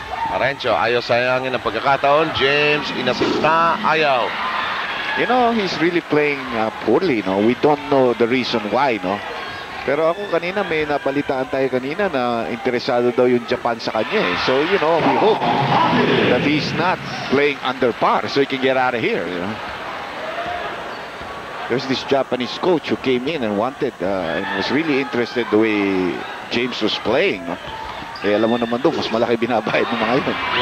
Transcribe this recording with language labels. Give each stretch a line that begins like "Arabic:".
Filipino: Harencio, ayaw sayangin ang pagkakataon. James, inasista, ayaw.
English: You know, he's really playing poorly, no? We don't know the reason why, no?
Filipino: Pero ako kanina, may nabalitaan tayo kanina na interesado daw yung Japan sa kanya eh.
English: So, you know, we hope that he's not playing under par so he can get out of here, you know? There's this Japanese coach who came in and wanted and was really interested the way James was playing, no?
Filipino: Eh, alam mo naman doon, mas malaki binabayad ng mga yun.